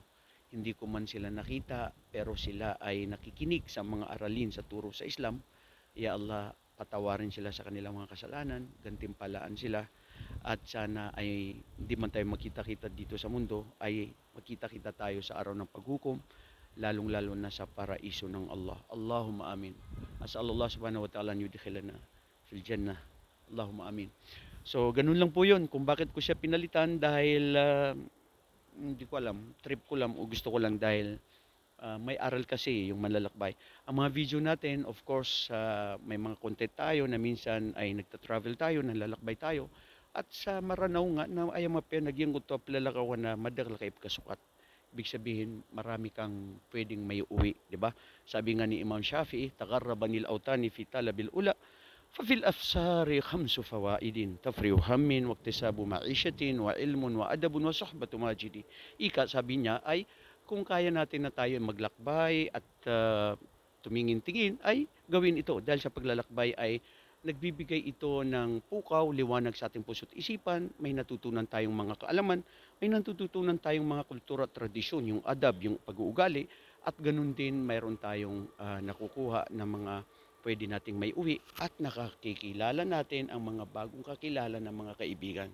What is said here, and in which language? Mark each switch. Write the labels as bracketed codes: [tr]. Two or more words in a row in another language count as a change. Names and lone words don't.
[tl] Hindi ko man sila nakita, pero sila ay nakikinig sa mga aralin sa turo sa Islam. [ar] يا الله, [tl] patawarin sila sa kanilang mga kasalanan, gantimpalaan sila, at sana ay hindi man tayo makita-kita dito sa mundo, ay makita-kita tayo sa araw ng paghukom, lalong-lalo na sa paraiso ng Allah. [ar] اللهم آمين. أسأل الله سبحانه وتعالى أن يدخلنا في الجنة. اللهم آمين. [tl] So, ganun lang po yun. Kung bakit ko siya pinalitan dahil hindi ko alam, trip ko lang o gusto ko lang dahil may aral kasi yung manlalakbay. Ang mga video natin, [en] of course, [tl] may mga content tayo na minsan ay nagta-travel tayo, nalalakbay tayo. [mrw] At sa maranaw nga na ay mapianagyang ko to palalakawan na madagla kay kasukat. [tl] Ibig sabihin, marami kang pwedeng may uwi, di ba? Sabi nga ni Imam Shafi'i, [ar] تغرب عن الأوطان في طلب العلا, ففي الأفسار خمس فوائد تفريغ هم واكتساب معيشة وعلم وأدب وصحبة ماجد. [tl] Ika sabi niya ay kung kaya natin na tayo maglakbay at tumingin-tingin ay gawin ito dahil sa paglalakbay ay nagbibigay ito ng pukaw, liwanag sa ating puso't isipan, may natutunan tayong mga kaalaman, may natututunan tayong mga kultura at tradisyon, yung adab, yung pag-uugali, at ganun din mayroon tayong nakukuha ng mga pwede nating may uwi at nakakikilala natin ang mga bagong kakilala ng mga kaibigan.